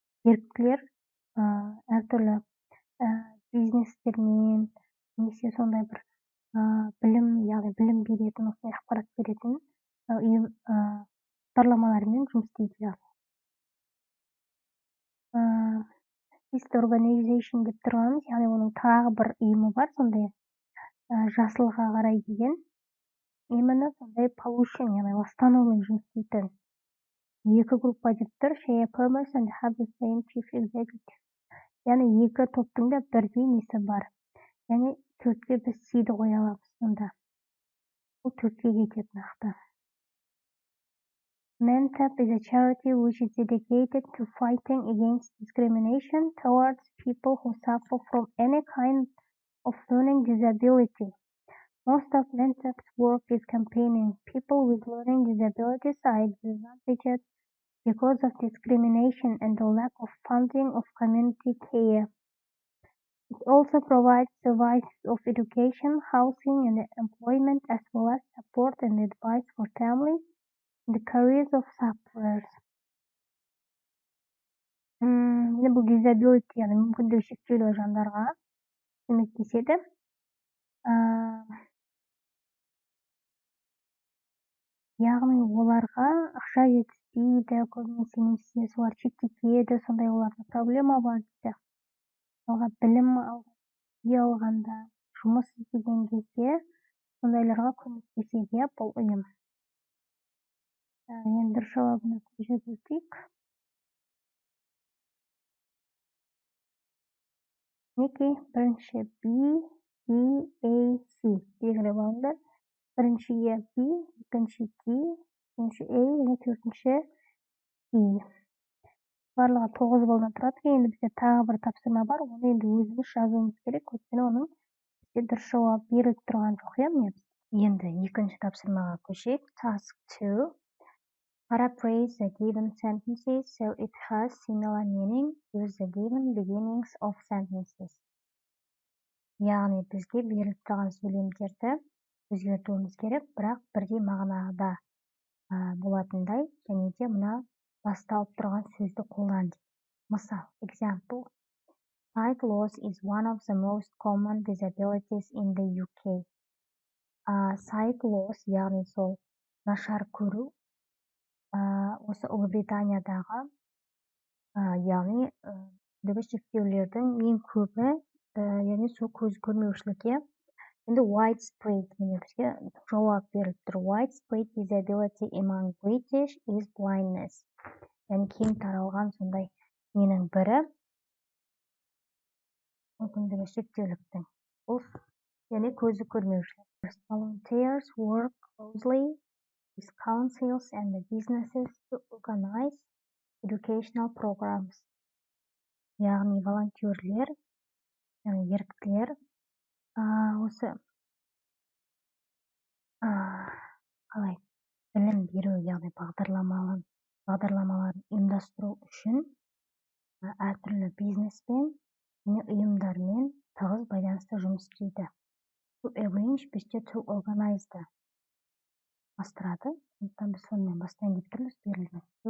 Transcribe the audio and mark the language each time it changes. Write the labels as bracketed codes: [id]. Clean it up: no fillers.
[kk] Еріктілер әртүрлі бизнестермен, немесе сондай бір білім, яғни білім беретін, осындай ақпарат беретін ұйым бағдарламалармен жұмыс істейді. Sister Organization деп тұрғанымыз, яғни оның тағы бір ұйымы бар, сондай жасылға қарай деген. Именно сондай pollution, яғни ластанумен жұмыс істейтін. Екі группа деп тұр, [en] share purpose and have the same chief executive. [kk] Яғни екі топтың да бірдей несі бар. Яғни төртке біз сиді қоя аламыз сонда. Бұл төртке кетеді нақты. [en] Mentab is a charity which is dedicated to fighting against discrimination towards people who suffer from any kind of learning disability. Most of Mentab's work is campaigning. People with learning disabilities are disadvantaged because of discrimination and the lack of funding of community care. It also provides services of education, housing, and employment, as well as support and advice for families in the careers of sufferers. [kk] Бұл disability, яғни мүмкіндігі шектеулі жандарға көмектеседі. Яғни оларға ақша жетіспейді, көбінесе немесе солар шеттетеді, сондай оларда проблема бар дейді. Оларға білім алғанда, жұмыс істеген кезде сондайларға көмектеседі бұл ұйым. Енді дұрыс жауабына көшіп өтейік. Мінекей, бірінші B, D, A, C белгілі болыңдар. Біріншіге B, екінші D, үшінші A, және төртінші C. Барлығы 9 балдан тұрады. Енді бізде тағы бір тапсырма бар. Оны енді өзіміз жазуымыз керек. Өйткені оның бізде дұрыс жауап беріліп тұрған жоқ. Енді екінші тапсырмаға көшейік. [en] Task 2. Paraphrase the given sentences so it has similar meaning. Use the given beginnings of sentences. [kk] Яғни бізге беріліп тұрған сөйлемдерді өзгертуіміз керек, бірақ бірдей мағынада болатындай, және де мына басталып тұрған сөзді қолдан. Мысал, example. [en] Sight loss is one of the most common disabilities in the UK. [kk] Sight loss, яғни сол нашар көру, осы Ұлыбританиядағы, яғни мүмкіндігі шектеулердің ең көбі, яғни сол көз көрмеушілікке. Енді widespread, бізге жауап беріліп тұр. [en] Widespread disability among British is blindness. [kk] Яғни кең таралған сондай менің бірі мүмкіндігі шектеуліктің. Бұл яғни көзі көрмеушілік. [en] Volunteers work closely with councils and the businesses to organize educational programs. [kk] Яғни волонтерлер, еріктілер осы қалай білім беру, яғни бағдарламаларын ұйымдастыру үшін әртүрлі бизнеспен және ұйымдармен тығыз байланыста жұмыс істейді. [en] To arrange бізде to organize бастырады. [kk] Сондықтан біз сонымен бастайын деп тұрмыз, берілген.